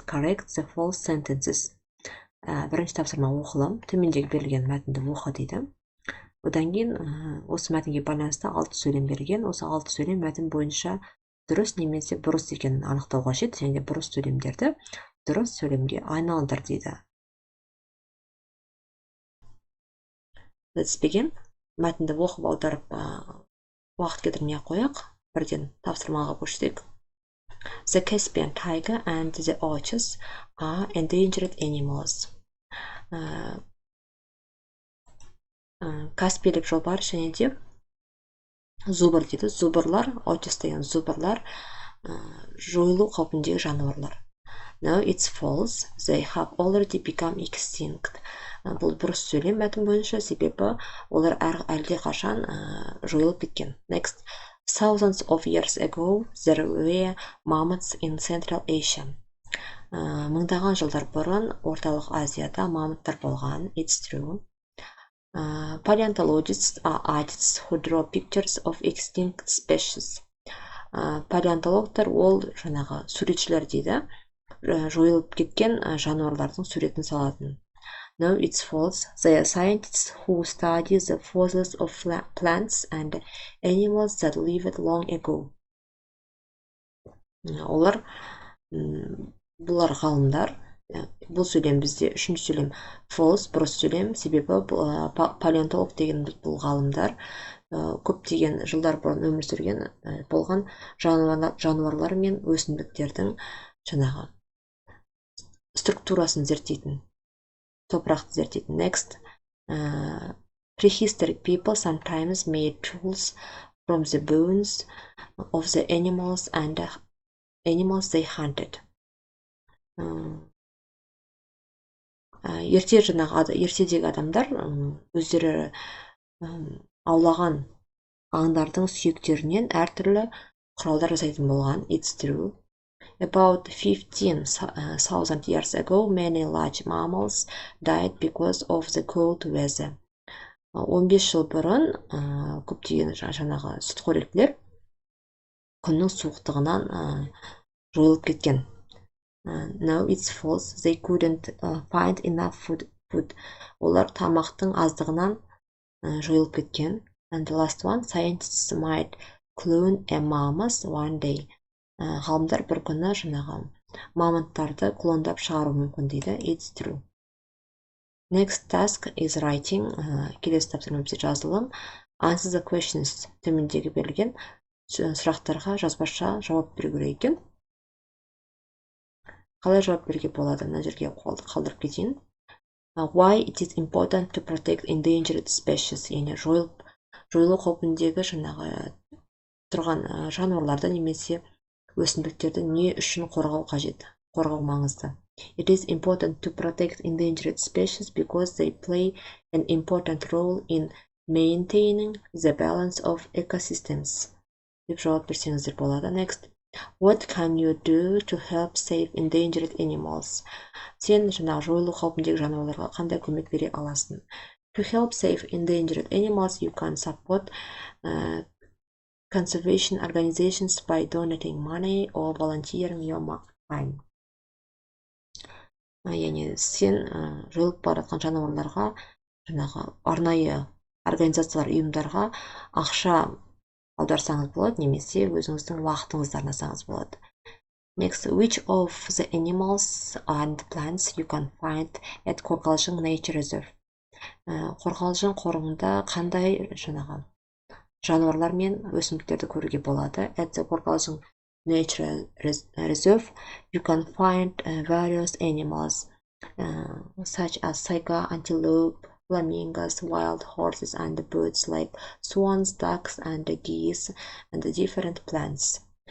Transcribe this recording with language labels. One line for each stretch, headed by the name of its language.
English: Correct the false sentences.
Kazakh: Бірінші тапсырма оқылым. Төмендегі берілген мәтінді оқы дейді. Одан кейін осы мәтінге байланысты 6 сөйлем берілген. Осы 6 сөйлем мәтін бойынша дұрыс немесе бұрыс екенін анықтау қажет, және де бұрыс сөйлемдерді дұрыс сөйлемге айналдыр дейді.
English: Let's begin.
Kazakh: Мәтінді оқып аударып уақыт кетірмей қояқ. Бірден тапсырмаға көшсек.
English: The Caspian tiger and the orchards are endangered animals.
Kazakh: Каспийлік жолбарыс және де зубр дейді. Зубрлар, orchards деген зубрлар жойылу қаупіндегі жануарлар.
English: No, it's false. They have already become extinct.
Kazakh: Бұл бұрыс сөйлем мәтін бойынша, себебі олар әлде қашан жойылып кеткен.
English: Next. Thousands of years ago, there were mammoths in Central Asia.
Kazakh: Мыңдаған жылдар бұрын орталық Азияда мамонттар болған.
English: It's true. Paleontologists are artists who draw pictures of extinct species.
Kazakh: Палеонтологтар ол жаңағы суретшілер дейді, жойылып кеткен жануарлардың суретін салатын.
English: No, it's false. They are scientists who study the fossils of plants and animals that lived long ago.
Kazakh: Олар, бұлар ғалымдар. Бұл сөйлем бізде үшінші сөйлем false, бұрыс сөйлем, себебі палеонтолог деген бұл ғалымдар көптеген жылдар бұрын өмір сүрген болған жануарлар мен өсімдіктердің жаңағы структурасын зерттейтін, топырақты зерттейтін.
English: Next. Prehistoric people sometimes made tools from the bones of the animals and animals they hunted.
Kazakh: Ертедегі адамдар өздері аулаған аңдардың сүйектерінен әртүрлі құралдар жасайтын болған.
English: It's true. About 15,000 years ago, many large mammals died because of the cold weather.
Kazakh: 15 жыл бұрын көптеген жаңағы сүтқоректілер күннің суықтығынан жойылып кеткен.
English: No, it's false. They couldn't find enough food.
Kazakh: Олар тамақтың аздығынан жойылып кеткен.
English: And the last one, scientists might clone a mammoth one day.
Kazakh: Ғалымдар бір күні жаңағы мамонттарды клондап шығару мүмкін дейді.
English: It's true. Next task is writing.
Kazakh: Келесі тапсырма бізде жазылым.
English: Answer the questions.
Kazakh: Төмендегі берілген сұрақтарға жазбаша жауап беру керек екен. Қалай жауап беруге болады? Мына жерге қалдырып кетейін.
English: Why it is important to protect endangered species?
Kazakh: Яғни жойылу қаупіндегі жаңағы тұрған жануарларды немесе өсімдіктерді не үшін қорғау қажет? Қорғау маңызды.
English: It is important to protect endangered species because they play an important role in maintaining the balance of ecosystems.
Kazakh: Деп жауап берсеңіздер болады.
English: Next. What can you do to help save endangered animals?
Kazakh: Сен жаңағы жойылу қаупіндегі жануарларға қандай көмек бере аласың?
English: To help save endangered animals, you can support conservation organizations by donating money or volunteering your time.
Kazakh: Яғни сен жойылып бара жатқан жануарларға жаңағы арнайы организациялар, ұйымдарға ақша аударсаңыз болады, немесе өзіңіздің уақытыңызды арнасаңыз болады.
English: Next, which of the animals and plants you can find at Қорғалжың Nature Reserve?
Kazakh: Қорғалжың қорығында қандай жаңағы жануарлар мен өсімдіктерді көруге болады?
English: At the Қорғалжың Nature Reserve, you can find various animals such as saiga, antelope, flamingos, wild horses, and birds like swans, ducks, and geese, and different plants.